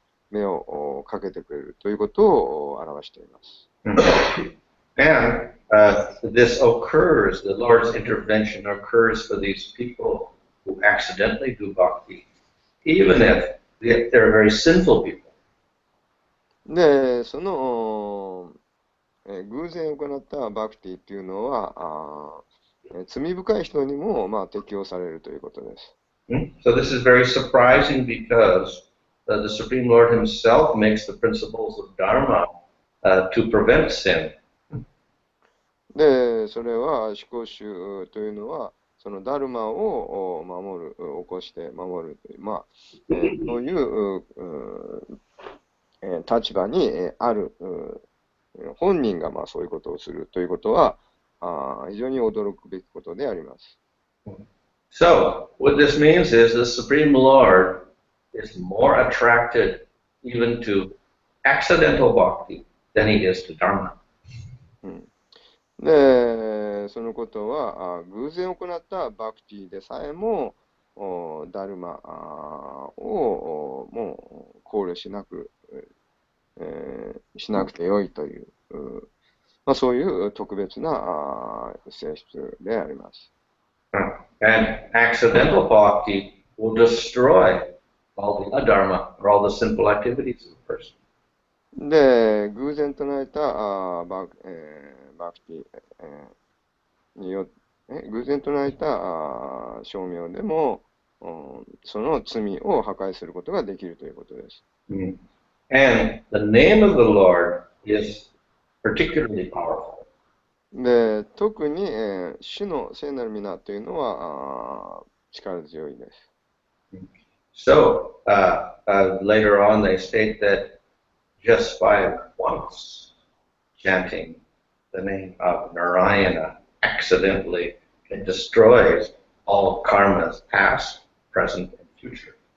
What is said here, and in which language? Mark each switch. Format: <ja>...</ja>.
<ja>目をかけてくれるということを表しています。</ja> <en>And this occurs, the Lord's intervention occurs for these people who accidentally do bhakti, even if they're very sinful people.</en> <ja>で、その偶然行ったバクティっていうのは、罪深い人にも、適用されるということです。</ja> <en>So this is very surprising because the Supreme Lord Himself makes the principles of Dharma to prevent sin.</en> <ja>で、それは思考集というのは、そのダルマを守る、起こして守るという、そういう立場にある本人がそういうことをするということは、非常に驚くべきことであります。</ja> <en>So, what this means is the Supreme Lord is more attracted even to accidental bhakti than He is to Dharma.</en> <ja>で、そのことは、偶然行ったバクティでさえも、ダルマをもう考慮しなくてよいという、そういう特別な性質であります。</ja> <en>And accidental bhakti will destroy all the adharma or all the simple activities of a person.</en> <ja>で、偶然唱えたバクティによって、偶然唱えた称名でも、その罪を破壊することができるということです。</ja> <en>And the name of the Lord is particularly powerful.</en> <ja>で、特に、主の聖なる皆というのは力強いです。</ja> <en>So, later on they state that just by once chanting the name of Narayana accidentally, it destroys all karmas, past, present, and future.</en>